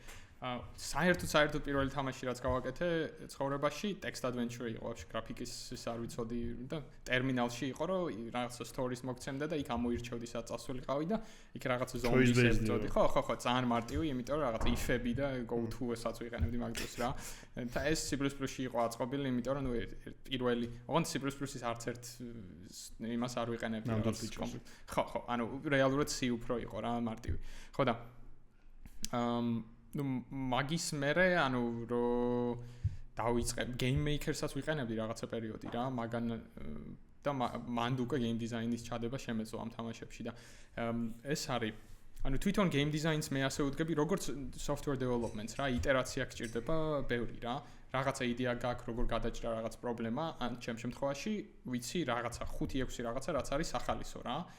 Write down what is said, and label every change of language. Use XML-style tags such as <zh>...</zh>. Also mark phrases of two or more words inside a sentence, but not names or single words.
<ka>ოკეი. საერთოდ პირველი თამაში რაც გავაკეთე ცხოვრებაში</ka> <en>text adventure</en> <ka>იყო, вообще გრაფიკის ის არ ვიცოდი და ტერმინალში იყო, რომ რაღაცა stories მოგცემდა და იქ ამოირჩევდი სადაც წასულიყავი და იქ რაღაცა zombies ებრძოდი. ხო, ძალიან მარტივი, იმიტომ რომ რაღაცა if-ები და</ka> <en>go to-</en> <ka>ესაც ვიყენებდი მაგ დროს რა. და ეს C++-ში იყო აწყობილი, იმიტომ რომ პირველი, ოღონდ C++-ის არც ერთ იმას არ ვიყენებდი რაღაც. ხო, ანუ რეალურად C უფრო იყო რა, მარტივი. ხო და მაგის მერე ანუ რომ დავიწყებ</ka> <en>game maker-</en> <ka>საც ვიყენებდი რაღაცა პერიოდი რა, მაგან და მანდ უკვე</ka> <en>game design-</en> <ka>ის ჩადება შემეძლო ამ თამაშებში და ეს არის ანუ თვითონ</ka> <en>game design-</en> <ka>ს მე ასე ვუდგები როგორც</ka> <en>software development-</en> <ka>ს რა, იტერაცია გჭირდება ბევრი რა. რაღაცა იდეა გაქვს, როგორ გადაჭრა რაღაც პრობლემა, ან ჩემ შემთხვევაში ვიცი რაღაცა 5-6 რაღაცა რაც არის სახალისო რა.</ka>